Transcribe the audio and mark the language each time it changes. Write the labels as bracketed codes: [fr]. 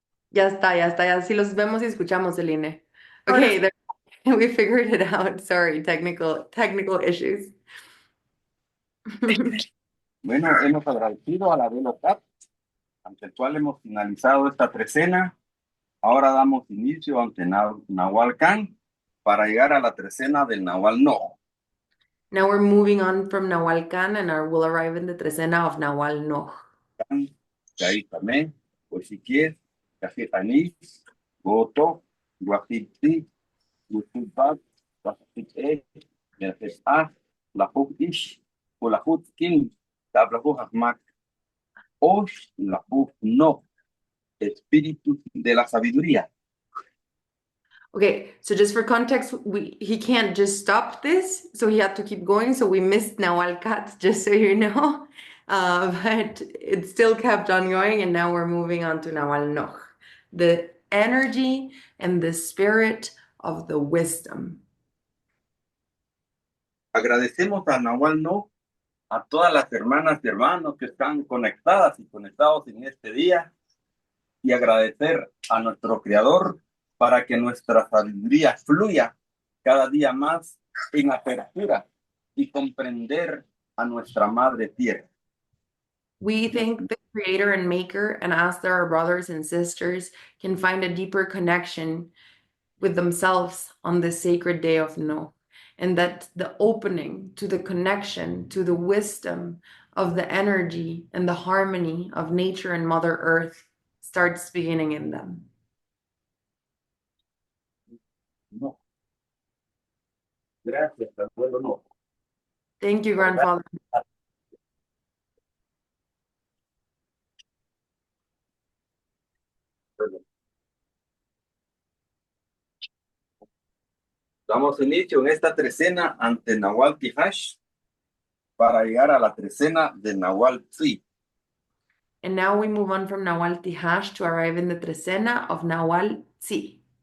[es] Ya está, ya está, ya sí los vemos y escuchamos, Celine. Ahora [en] Okay, there, we figured it out. Sorry, technical issues. [es] Bueno, hemos agradecido a la Velocat, ante el cual hemos finalizado esta trecena. Ahora damos inicio ante Nahual Can para llegar a la trecena del Nahual No. [en] Now we're moving on from Nahual Can and we'll arrive in the trecena of Nahual No. Can, Cahí Tamé, Oxiquier, Café Anís, Goto, Guajiti, Gutubat, Guajit E, Merfes A, Lahut Ish, Ulahut Kim, Tablahu Ahmak, Osh, Lahut No, [es] Espíritu de la Sabiduría. [en] Okay, so just for context, he can't just stop this, so he had to keep going. So we missed Nawal Kat, just so you know. But it still kept on going, and now we're moving on to Nawal Noch, the energy and the spirit of the wisdom. [es] Agradecemos a Nahual No, a todas las hermanas y hermanos que están conectadas y conectados en este día, y agradecer a nuestro Creador para que nuestra sabiduría fluya cada día más en apertura y comprender a nuestra Madre Tierra. [en] We thank the Creator and Maker and ask that our brothers and sisters can find a deeper connection with themselves on this sacred day of No, and that the opening to the connection, to the wisdom of the energy and the harmony of nature and Mother Earth starts beginning in them. [es] No. Gracias, abuelo No. [en] Thank you, Grandfather. [es] Damos inicio en esta trecena ante Nahual Tihash para llegar a la trecena de Nahual Tzi. [en] And now we move on from Nawal Tihash to arrive in the Trecena of Nawal Tzi.